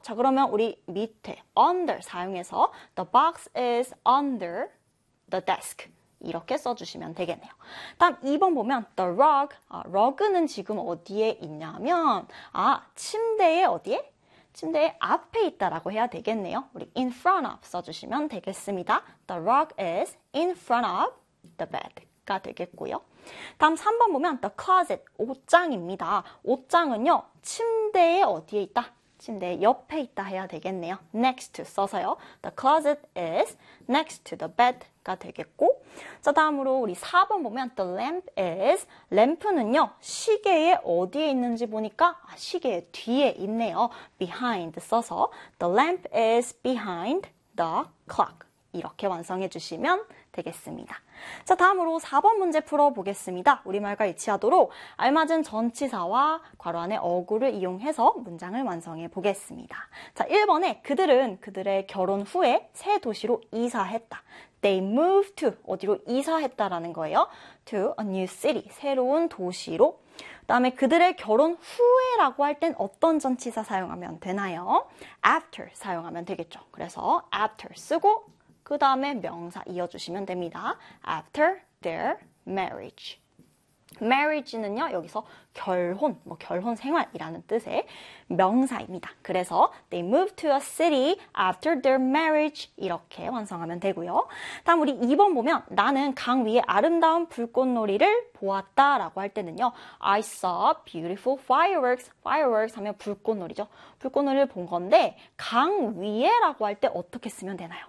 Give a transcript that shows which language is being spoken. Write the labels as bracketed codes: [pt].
[ko] 자, 그러면 우리 밑에 [en] under [ko] 사용해서 [en] the box is under the desk. [ko] 이렇게 써주시면 되겠네요. 다음 2번 보면 [en] the rug. [ko] 아, rug는 지금 어디에 있냐면 아 침대에 어디에? 침대에 앞에 있다라고 해야 되겠네요. 우리 [en] in front of [ko] 써주시면 되겠습니다. [en] The rug is in front of the bed가 [ko] 되겠고요. 다음 3번 보면 [en] the closet [ko] 옷장입니다. 옷장은요 침대에 어디에 있다? 침대 옆에 있다 해야 되겠네요. [en] Next to [ko] 써서요. [en] The closet is next to the bed가 [ko] 되겠고. 자, 다음으로 우리 4번 보면 [en] The lamp is. [ko] 램프는요, 시계에 어디에 있는지 보니까 아, 시계 뒤에 있네요. [en] Behind 써서 The lamp is behind the clock. [ko] 이렇게 완성해 주시면 되겠습니다. 자, 다음으로 4번 문제 풀어보겠습니다. 우리말과 일치하도록 알맞은 전치사와 괄호 안에 어구를 이용해서 문장을 완성해 보겠습니다. 자, 1번에 그들은 그들의 결혼 후에 새 도시로 이사했다. [en] They moved to [ko] 어디로 이사했다라는 거예요. [en] To a new city, [ko] 새로운 도시로. 그다음에 그들의 결혼 후에라고 할땐 어떤 전치사 사용하면 되나요? After 사용하면 되겠죠. 그래서 after 쓰고 그 다음에 명사 이어주시면 됩니다. [en] After their marriage. [ko] Marriage는요, 여기서 결혼, 뭐 결혼 생활이라는 뜻의 명사입니다. 그래서 [en] they moved to a city after their marriage. [ko] 이렇게 완성하면 되고요. 다음 우리 2번 보면 나는 강 위에 아름다운 불꽃놀이를 보았다라고 할 때는요. [en] I saw beautiful fireworks. Fireworks [ko] 하면 불꽃놀이죠. 불꽃놀이를 본 건데 강 위에라고 할때 어떻게 쓰면 되나요?